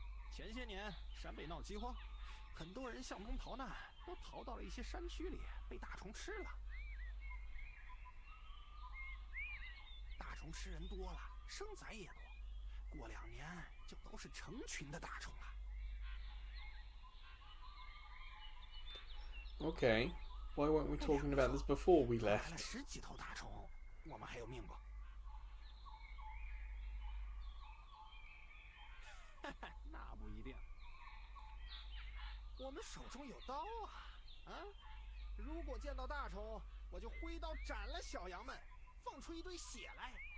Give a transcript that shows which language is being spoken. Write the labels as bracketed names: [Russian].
[Chinese] 前些年陕北闹饥荒，很多人向东逃难，都逃到了一些山区里，被大虫吃了。大虫吃人多了，生崽也多，过2年就都是成群的大虫了。 [English] Okay, why weren't we talking about this before we [Chinese] 来了 10几头大虫，我们还有命不？那不一定。我们手中有刀啊！如果见到大虫，我就挥刀斩了小羊们，放出一堆血来。